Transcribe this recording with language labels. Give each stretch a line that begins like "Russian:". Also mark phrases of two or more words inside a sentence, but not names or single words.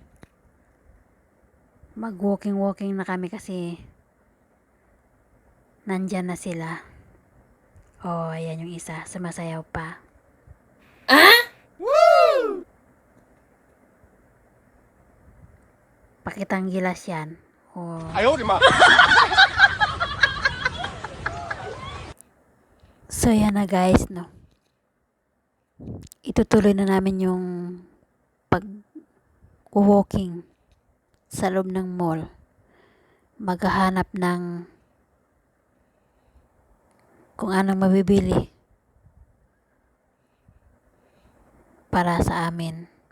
Filipino: Mag-walking na kami kasi nandyan na sila. Oh, ayan yung isa. Sumasayaw pa. Pakitang gilas yan. Oh.
Chinese: 哎呦我的妈！
Filipino: So, yan na guys, no. Itutuloy na namin yung pag-walking sa loob ng mall. Maghahanap ng kung anong mabibili para sa amin.